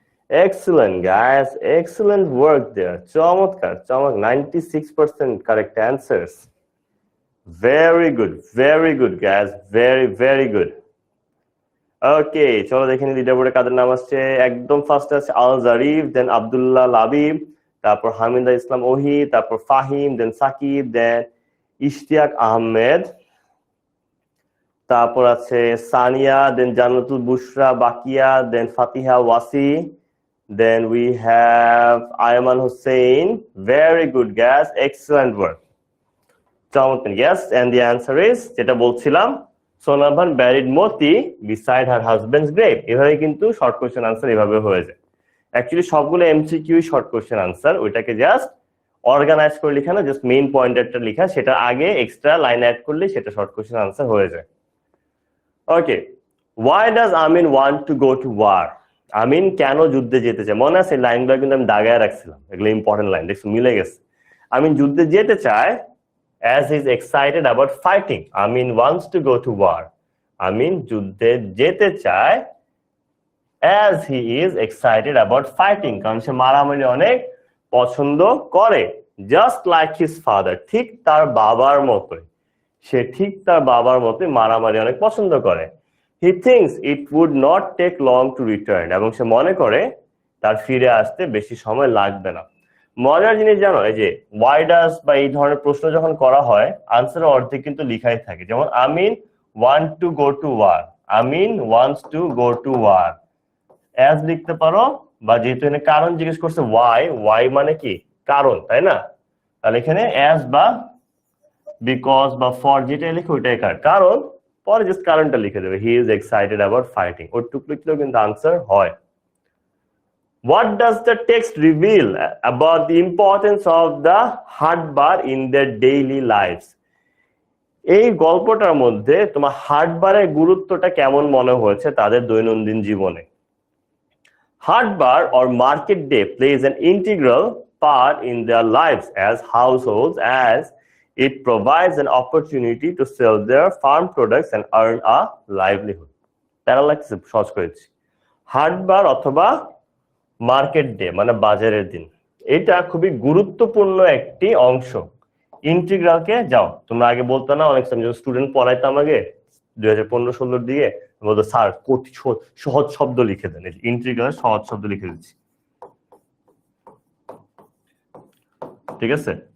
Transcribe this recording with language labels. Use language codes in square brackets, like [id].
[en] Excellent guys, excellent work there. চমৎকার, 96% correct answers. Very good guys, very good. [bn] ওকে, চলো দেখে নি লিডারবোর্ডে কাদের নাম আসছে। একদম ফার্স্ট আছে আল জারিফ, দেন আব্দুল্লাহ লাবিব, তারপর হামিদা ইসলাম ওহি, তারপর ফাহিম, দেন সাকিব, দেন ইশতিয়াক আহমেদ, তারপর আছে সানিয়া, দেন জান্নাতুল বুশরা বাকিয়া, দেন ফাতিহা Wasi, [en] then we have Ayman Hussein. Very good guys, excellent work. Yes, and the answer is, [bn] যেটা বলছিলাম, [en] Sonaban buried Moti beside her husband's grave. [bn] এভাবে কিন্তু শর্ট কোশ্চেন আনসার এভাবে হয়ে যায়। অ্যাকচুয়ালি সবগুলো এমসিকিউ শর্ট কোশ্চেন আনসার, ওইটাকে জাস্ট অর্গানাইজ করে লেখা না, জাস্ট মেইন পয়েন্টারটা লেখা, সেটা আগে এক্সট্রা লাইন অ্যাড করলে সেটা শর্ট কোশ্চেন আনসার হয়ে যায়। [en] Okay, why does Amin want to go to war? [bn] আমিন কেন যুদ্ধে যেতে চায়? মনে আছে লাইনগুলো কিন্তু আমি দাগায় রাখছিলাম, এগুলো ইম্পর্টেন্ট লাইন, দেখছো মিলে গেছে। আমিন যুদ্ধে যেতে চায় [en] as he is excited about fighting. Amin wants to go to war. [bn] আমিন যুদ্ধে যেতে চায় [en] as he is excited about fighting, [bn] কারণ সে মারামারি অনেক পছন্দ করে, [en] just like his father, [bn] ঠিক তার বাবার মতোই, সে ঠিক তার বাবার মতোই মারামারি অনেক পছন্দ করে। [en] He thinks it would not take long to return, [bn] এবং সে মনে করে তার ফিরে আসতে বেশি সময় লাগবে না। মজার জিনিস জানো, এই যে [en] why does [bn] বা এই ধরনের প্রশ্ন যখন করা হয় আনসারের অর্ধেক কিন্তু লিখাই থাকে, যেমন আমিন [en] want to go to war, [bn] Amin [en] wants to go to war, [bn] as লিখতে পারো, বা যেহেতু এখানে কারণ জিজ্ঞেস করছে why মানে কি কারণ, তাই না? তাহলে এখানে as বা বিকজ বা ফর যেটা লিখে ওইটাই কারণ, পরে জাস্ট কারণটা লিখে দেবে, [en] he is excited about fighting, [bn] ওটুকু লিখলেও কিন্তু আনসার হয়। [en] What does the text reveal about the importance of the haat bar in their daily lives? [bn] এই গল্পটার মধ্যে তোমার হাট বারের গুরুত্বটা কেমন মনে হয়েছে তাদের দৈনন্দিন জীবনে? [en] Haat bar or market day plays an integral part in their lives as households, as it provides an opportunity to sell their farm products and earn a livelihood. [bn] তারা লাগছে সহজ করেছি, হাট বার অথবা মার্কেট ডে মানে বাজারের দিন, এটা খুবই গুরুত্বপূর্ণ একটি অংশ। ইন্টিগ্রালকে যাও তোমরা আগে বলতো না, অনেক স্টুডেন্ট পড়াইতাম আগে 2015-16 দিকে, বলতো স্যার সহজ শব্দ লিখে দেন, ইন্টিগ্রাল সহজ শব্দ লিখে দিচ্ছি, ঠিক আছে?